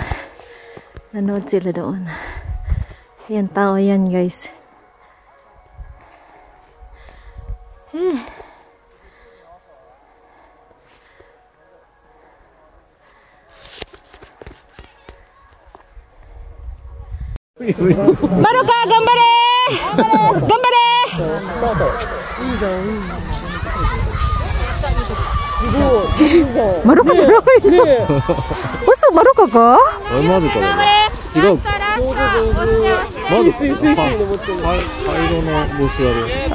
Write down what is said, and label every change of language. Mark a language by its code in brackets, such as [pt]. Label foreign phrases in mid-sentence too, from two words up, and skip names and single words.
[tl] Nanood sila doon. Ayan, tao yan, guys. Maruka, [ja] gambare! Gambare! Marukaじゃない。嘘、Marukaか？マルかな。違う。マル。灰色の帽子ある。